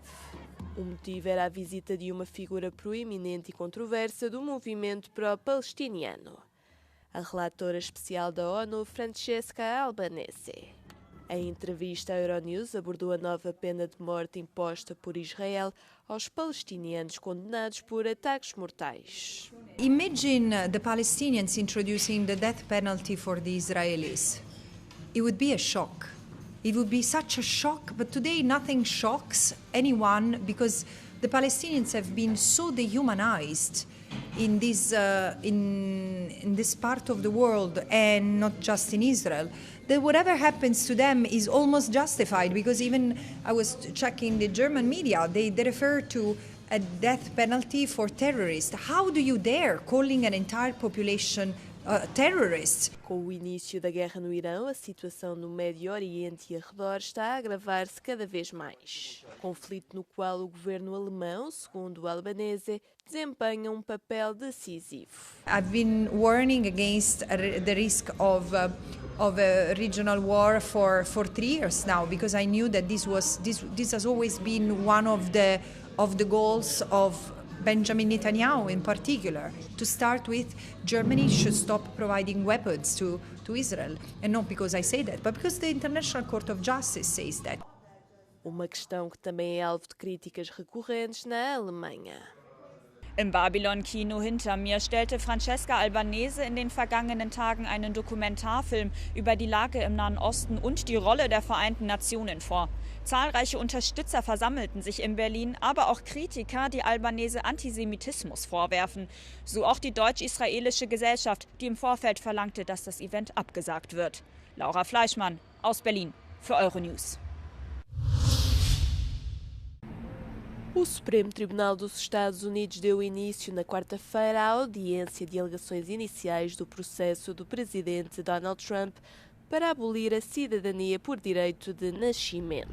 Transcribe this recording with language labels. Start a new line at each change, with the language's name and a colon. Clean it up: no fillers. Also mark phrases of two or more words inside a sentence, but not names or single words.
Portuguese: O motivo era a visita de uma figura proeminente e controversa do movimento pró-palestiniano, a relatora especial da ONU, Francesca Albanese. Em entrevista à Euronews, abordou a nova pena de morte imposta por Israel aos palestinianos condenados por ataques mortais.
English: Imagine the Palestinians introducing the death penalty for the Israelis. It would be a shock. It would be such a shock, but today nothing shocks anyone because the Palestinians have been so dehumanized in this part of the world and not just in Israel, that whatever happens to them is almost justified, because even I was checking the German media, they refer to a death penalty for terrorists. How do you dare calling an entire population terrorists?
Portuguese: Com o início da guerra no Irão, a situação no Médio Oriente e arredor está a agravar-se cada vez mais. Conflito no qual o governo alemão, segundo Albanese, desempenha um papel decisivo.
English: I've been warning against the risk of a regional war for 3 years now, because I knew that this has always been one of the goals of Benjamin Netanyahu in particular. To start with, Germany should stop providing weapons to Israel. And not because I say that, but because the International Court of Justice says that.
Portuguese: Uma questão que também é alvo de críticas recorrentes na Alemanha.
German: Im Babylon-Kino hinter mir stellte Francesca Albanese in den vergangenen Tagen einen Dokumentarfilm über die Lage im Nahen Osten und die Rolle der Vereinten Nationen vor. Zahlreiche Unterstützer versammelten sich in Berlin, aber auch Kritiker, die Albanese Antisemitismus vorwerfen. So auch die deutsch-israelische Gesellschaft, die im Vorfeld verlangte, dass das Event abgesagt wird. Laura Fleischmann aus Berlin für Euronews.
Portuguese: O Supremo Tribunal dos Estados Unidos deu início na quarta-feira à audiência de alegações iniciais do processo do presidente Donald Trump para abolir a cidadania por direito de nascimento.